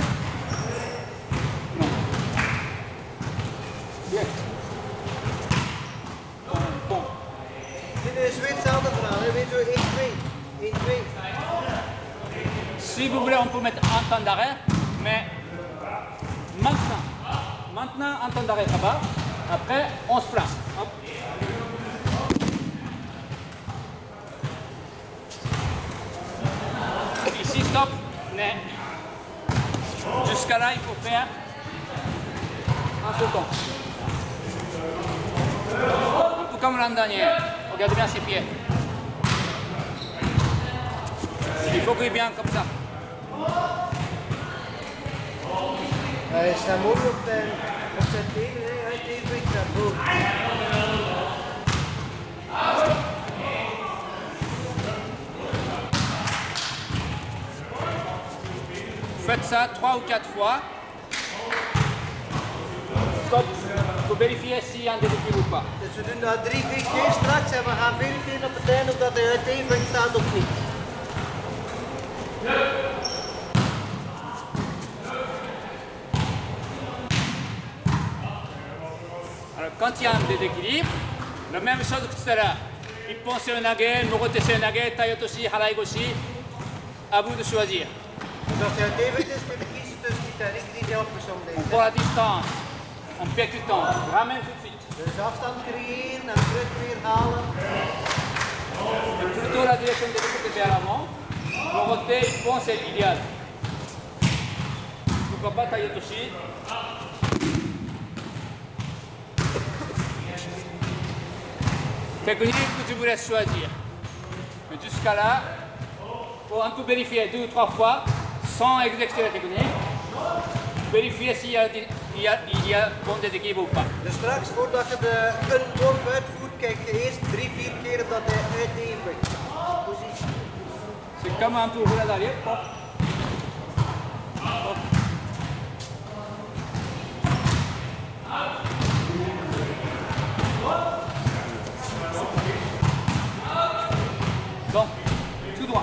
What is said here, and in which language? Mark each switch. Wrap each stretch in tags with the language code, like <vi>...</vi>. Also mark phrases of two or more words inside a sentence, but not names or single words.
<nl>Dit is weer hetzelfde verhaal, hè? Weet je, 1-2. 1-2.</nl> <fr>Si vous voulez, on peut mettre un temps d'arrêt, mais maintenant, un temps d'arrêt là-bas, après on se plaint. Hop. Ici, stop, mais jusqu'à là, il faut faire un sauton. Un peu comme l'an dernier. Regardez bien ses pieds. Il faut qu'il vienne comme ça.</fr> <nl>Hij staat mooi op zijn tenen, hè? Hij heeft een beetje naar boven.</nl> <fr>Faites ça 3 ou 4 fois. Stop. Il faut vérifier s'il y a un déséquilibre ou pas.</fr> <nl>Dus we doen dat 3-4 keer straks en we gaan verifiëren op het einde of dat hij uit evenwicht staat of niet.</nl> <fr>Alors, quand il y a un déséquilibre, la même chose que tout à l'heure. Ippon seunage, Morote seunage, Tayotoshi, Haraigoshi. À vous de choisir.</fr> <nl>Dus als hij uit evenwicht is, kun je kiezen tussen die techniek die hij opgezomd</nl> <fr>On</fr> <nl>heeft.</nl> <fr>prend la distance. On percutant. Ramène tout de suite.</fr> <nl>Dus afstand creëren en terug weer halen.</nl> <fr>Et plutôt la direction des coups vers l'avant. Morote, Ippon, c'est l'idéal. Pourquoi pas Tayotoshi? Technique que je vous laisse choisir. Mais jusqu'à là, il faut un peu vérifier 2 ou 3 fois sans exécuter la technique. Vérifier s'il y a bon déséquilibre ou pas.</fr> <nl>Dus straks, voordat je een worp uitvoert, kijk eerst 3-4 keer dat hij uit de evenwicht staat. Positie.</nl> <fr>C'est comme un peu rouler d'arrière. Hop. Hop. Bon, tout droit.</fr>